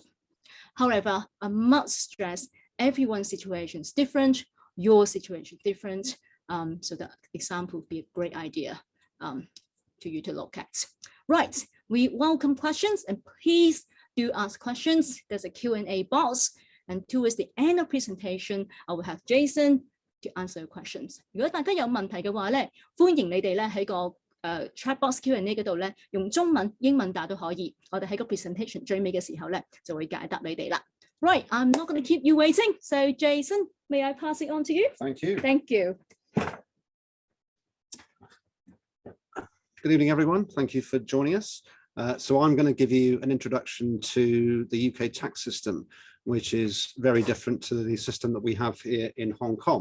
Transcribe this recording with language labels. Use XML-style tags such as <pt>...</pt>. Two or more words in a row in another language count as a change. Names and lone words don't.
<en>However, I must stress everyone's situation is different, your situation is different, so that example would be a great idea to you to look at. Right, we welcome questions and please do ask questions. There's a Q&A box and towards the end of presentation, I will have Jason to answer your questions.</en> <yue>如果大家有問題嘅話咧，歡迎你哋咧喺個</yue> <en>chat box Q&A</en> <yue>嗰度咧，用中文、英文答都可以。我哋喺個 presentation 最尾嘅時候咧，就會解答你哋啦。</yue> <en>Right, I'm not going to keep you waiting. So Jason, may I pass it on to you? Thank you. Thank you. Good evening, everyone. Thank you for joining us. So I'm going to give you an introduction to the UK tax system, which is very different to the system that we have here in Hong Kong.</en>